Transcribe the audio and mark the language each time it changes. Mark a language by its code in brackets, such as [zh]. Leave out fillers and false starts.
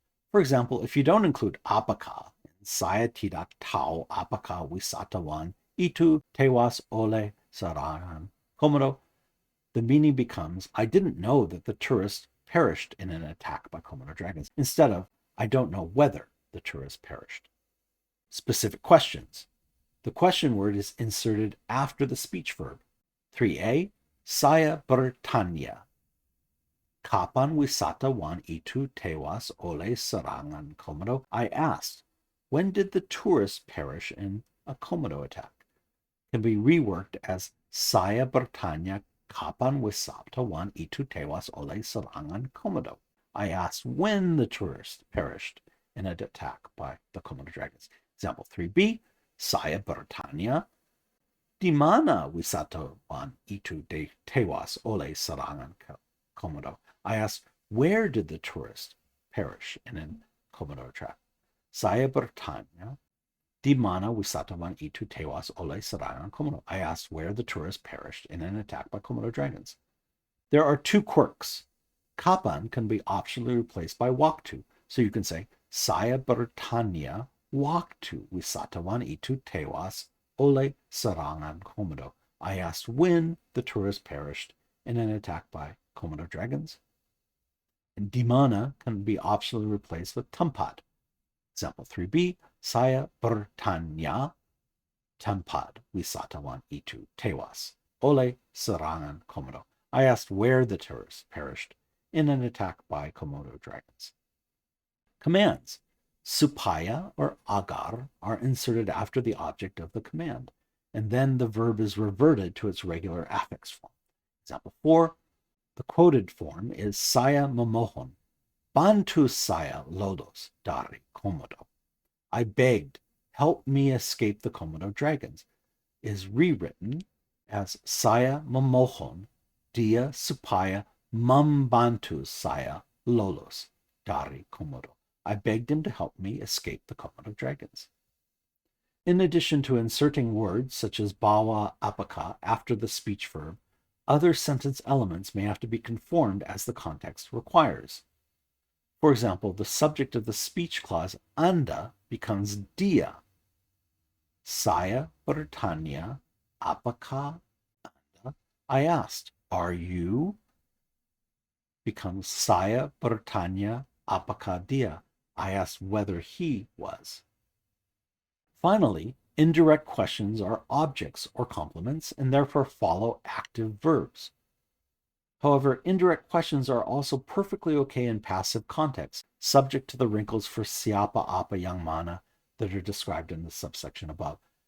[en] For example, if you don't include apakah in [id] saya tidak tahu apakah wisatawan itu tewas oleh serangan Komodo, [en] the meaning becomes, I didn't know that the tourist perished in an attack by Komodo dragons, instead of, I don't know whether the tourist perished. Specific questions. The question word is inserted after the speech verb. [id] 3a, saya bertanya, kapan wisatawan itu tewas oleh serangan Komodo? [en] I asked, when did the tourist perish in a Komodo attack? Can be reworked as [id] saya bertanya kapan wisatawan itu tewas oleh serangan Komodo. [en] I asked when the tourist perished in an attack by the Komodo dragons. Example 3b, [id] saya bertanya di mana wisatawan itu tewas oleh serangan Komodo. [en] I asked, where did the tourist perish in a Komodo attack? [id] Saya bertanya, di mana wisatawan itu tewas oleh serangan Komodo. [en] I asked where the tourist perished in an attack by Komodo dragons. There are two quirks. Kapan can be optionally replaced by waktu. So you can say, [id] saya bertanya waktu wisatawan itu tewas oleh serangan Komodo. [en] I asked when the tourist perished in an attack by Komodo dragons. And di mana can be optionally replaced with tempat. Example 3b, [id] saya bertanya tempat wisatawan itu tewas oleh serangan Komodo. [en] I asked where the tourist perished in an attack by Komodo dragons. Commands. Supaya or agar are inserted after the object of the command, and then the verb is reverted to its regular affix form. Example 4, the quoted form is [id] saya memohon, bantu saya lolos dari Komodo. [en] I begged, help me escape the Komodo dragons, is rewritten as [id] saya memohon dia supaya membantu saya lolos dari Komodo. [en] I begged him to help me escape the Komodo dragons. In addition to inserting words such as bawa apakah after the speech verb, other sentence elements may have to be conformed as the context requires. For example, the subject of the speech clause Anda becomes dia. [id] Saya bertanya, apakah Anda? [en] I asked, are you? Becomes [id] saya bertanya, apakah dia? [en] I asked whether he was. Finally, indirect questions are objects or complements and therefore follow active verbs. However, indirect questions are also perfectly okay in passive context, subject to the wrinkles for siapa apa yang mana that are described in the subsection above.